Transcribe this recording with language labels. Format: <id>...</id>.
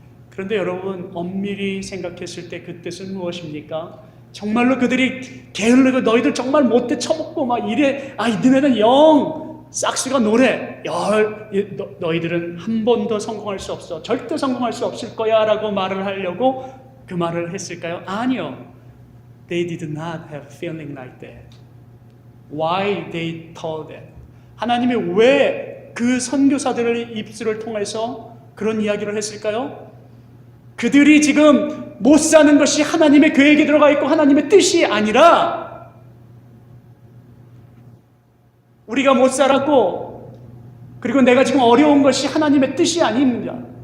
<ko>그런데 여러분, 엄밀히 생각했을 때 그 뜻은 무엇입니까? 정말로 그들이 게으르고 너희들 정말 못돼 처먹고 막 이래, 너네는 영 싹수가 노래, 너희들은 한 번도 성공할 수 없어, 절대 성공할 수 없을 거야 라고 말을 하려고 그 말을 했을까요? 아니요.</ko> <en>They did not have feeling like that. Why they told that?</en> <ko>하나님이 왜 그 선교사들의 입술을 통해서 그런 이야기를 했을까요? 그들이 지금 못 사는 것이 하나님의 계획에 들어가 있고 하나님의 뜻이 아니라 우리가 못 살았고 그리고 내가 지금 어려운 것이 하나님의 뜻이 아닙니다.</ko>